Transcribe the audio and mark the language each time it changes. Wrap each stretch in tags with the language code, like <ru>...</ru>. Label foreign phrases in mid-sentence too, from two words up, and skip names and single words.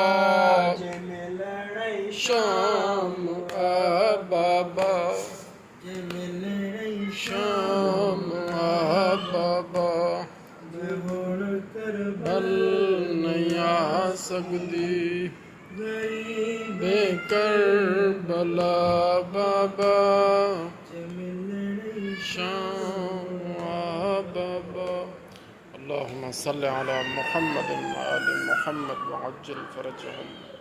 <pa>ج ملنے شام بابا ج ملنے شام بابا ہن کربل نہیں آ سکدی غریب کربلا بابا ج ملنے شام بابا اللهم</pa> <ar>صل على محمد وآل محمد وعجل فرجهم</ar>